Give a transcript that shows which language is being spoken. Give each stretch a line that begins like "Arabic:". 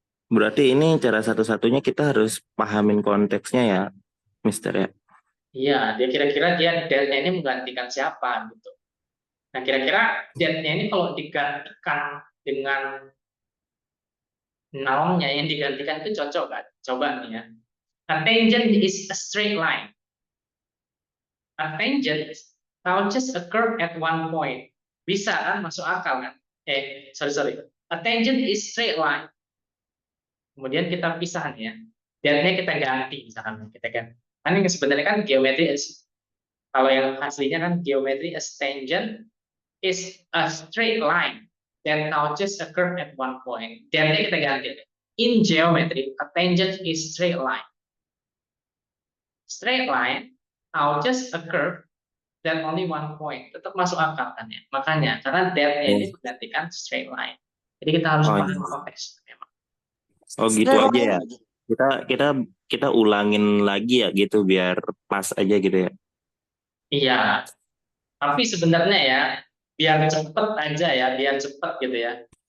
Indonesian: Berarti ini cara satu-satunya kita harus pahamin konteksnya ya, Mister ya. Iya, dia kira-kira that-nya ini menggantikan siapa gitu. Nah, kira-kira that-nya ini kalau digantikan dengan noun-nya yang digantikan itu cocok kan? Coba nih ya.
English: A tangent is a straight line. A tangent touches a curve at one point.
Indonesian: Bisa kan? Masuk akal kan?
English: Sorry. A tangent is straight line.
Indonesian: Kemudian kita pisah nih ya. That-nya kita ganti misalkan kita ganti. Kan ini sebenarnya kan geometri kalau yang aslinya kan geometri
English: as tangent is a straight line that touches a curve at one point.
Indonesian: That-nya kita ganti.
English: In geometry, a tangent is straight line. Straight line touches a curve that only one point.
Indonesian: Tetap masuk akal kan ya. Makanya karena that-nya ini menggantikan straight line. Jadi kita harus paham konteks memang. Oh gitu
English: Straight
Indonesian: aja ya.
English: line.
Indonesian: Kita ulangin lagi ya gitu biar pas aja gitu ya. Iya. Tapi sebenarnya ya biar cepet aja ya, biar cepet gitu ya.